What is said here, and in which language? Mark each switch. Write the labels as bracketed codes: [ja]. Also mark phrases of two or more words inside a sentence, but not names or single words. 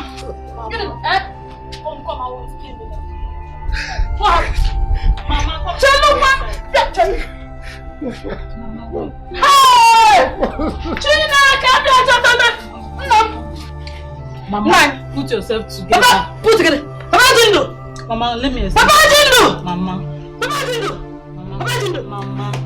[en] Get him, eh? Come, I want to kill me. What? Mama, tell me. Hey! China, come here. Mama, put yourself together. Papa, put together. Papa Jindo. Mama, let me explain. Papa Jindo. Mama. Papa Jindo. Papa Jindo. Mama.